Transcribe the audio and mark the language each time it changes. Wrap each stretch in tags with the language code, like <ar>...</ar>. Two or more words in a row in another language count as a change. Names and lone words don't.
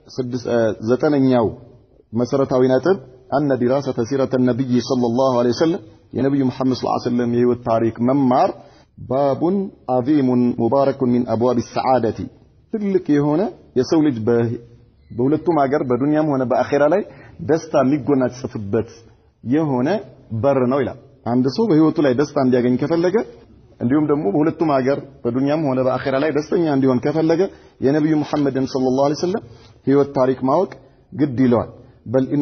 <am>ዘጠነኛው መሰረታዊ ነጥብ</am> <ar>ان دراسه سيره النبي صلى الله عليه وسلم</ar> <am>የነብዩ መሐመድ</am> <ar>صلى الله عليه وسلم</ar> <am>የህይወት ታሪክ መማር</am> <ar>باب عظيم مبارك من ابواب السعاده</ar> <am>ትልቅ የሆነ የሰው ልጅ በሁለቱም ሀገር በዱንያም ሆነ በአኺራ ላይ ደስታ የሚጎናጽፍበት የሆነ በር ነው ይላል አንድ ሰው በህይወቱ ላይ ደስታ እንዲያገኝ ከፈለገ እንዲሁም ደግሞ በሁለቱም ሀገር በዱንያም ሆነ በአኺራ ላይ ደስተኛ እንዲሆን ከፈለገ የነብዩ መሐመድን</am> <ar>صلى الله عليه وسلم</ar> <am>ህይወት ታሪክ ማወቅ ግድ ይለዋል።</am> <ar>بل إن</ar>